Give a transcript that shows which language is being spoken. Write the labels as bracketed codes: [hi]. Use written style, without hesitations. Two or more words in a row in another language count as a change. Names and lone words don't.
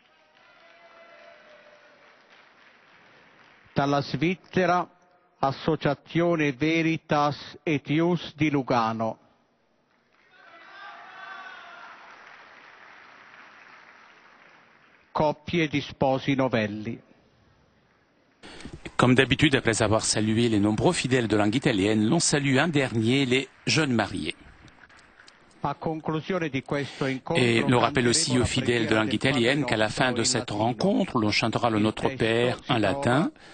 [it] Dalla Svizzera, Associazione Veritas et Ius di Lugano. Coppie di sposi novelli. [fr] Comme d'habitude, après avoir salué les nombreux fidèles de langue italienne, l'on salue un dernier, les jeunes mariés. Et l'on rappelle aussi aux fidèles de langue italienne qu'à la fin de cette rencontre, l'on chantera le Notre Père en latin.